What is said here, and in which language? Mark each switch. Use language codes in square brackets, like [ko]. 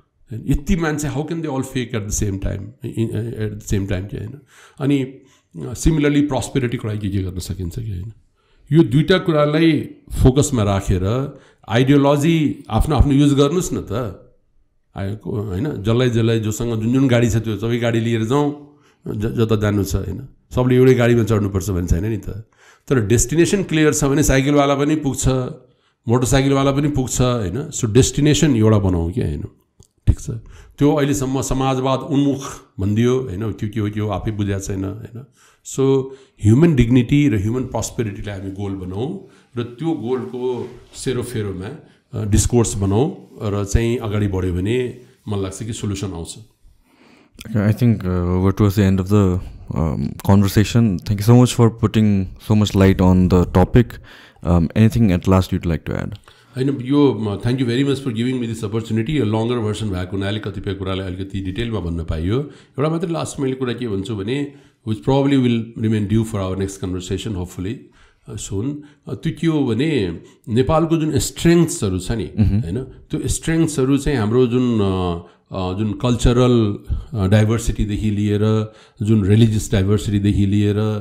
[en] यति मान्छे how can they all fake at the same time के होइन। अनि [ne] सिमिलरली प्रस्पेरिटीको लागि के गर्न सकिन्छ कि होइन यो दुईटा कुरालाई फोकसमा राखेर आइडियोलोजी आफ्नो आफ्नो युज गर्नुस् न त आएको होइन जसलाई जोसँग जुन जुन गाडी छ त्यो सबै गाडी लिएर जाउँ जता जानु छ होइन सबले एउटै गाडीमा चढ्नुपर्छ भन्ने छैन नि त तर डेस्टिनेसन क्लियर छ भने साइकलवाला पनि पुग्छ मोटरसाइकलवाला पनि पुग्छ होइन सो डेस्टिनेसन एउटा बनाऊ क्या होइन ठिक छ त्यो अहिलेसम्म समाजवाद उन्मुख भनिदियो होइन त्यो के हो त्यो आफै बुझाएको छैन होइन सो ह्युमन डिग्निटी र ह्युमन प्रस्पेरिटीलाई हामी गोल बनाऊ र त्यो गोलको सेरोफेरोमा डिस्कोर्स बनाऊ र चाहिँ अगाडि बढ्यो भने मलाई लाग्छ कि सोल्युसन आउँछ [en] Okay, I think we're towards the end of the conversation. Thank you so much for putting so much light on the topic. Anything at last you'd like to add? Thank you very much for giving me this opportunity. [ne] A longer version भएको हुनाले कतिपय कुरालाई अलिकति डिटेलमा भन्न पाइयो एउटा मात्र last मैले कुरा के भन्छु भने [en] which probably will remain due for our next conversation hopefully soon [ne] त्यो के हो भने नेपालको जुन स्ट्रेङ्थ्सहरू छ नि होइन त्यो स्ट्रेङ्थ्सहरू चाहिँ हाम्रो जुन कल्चरल डाइभर्सिटीदेखि लिएर जुन रिलिजियस डाइभर्सिटीदेखि लिएर